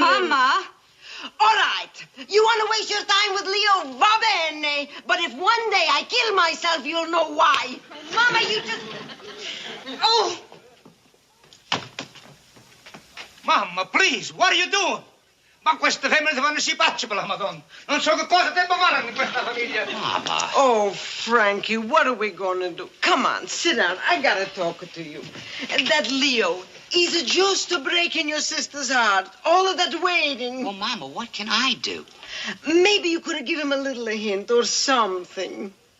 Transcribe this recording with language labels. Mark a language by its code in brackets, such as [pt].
[en] Mama. All right. You want to waste your time with Leo? [it] Va bene. [en] But if one day I kill myself, you'll know why. Mama, you just... Oh. Mama, please, what are you doing? [it] Ma queste femmine vanno si pacci per la Madonna. Non so che cosa devo fare in questa famiglia. [en] Mama. Oh, Frankie, what are we gonna do? Come on, sit down. I gotta talk to you. And that Leo, he's just breaking your sister's heart. All of that waiting. Well, Mama, what can I do? Maybe you could give him a little hint or something.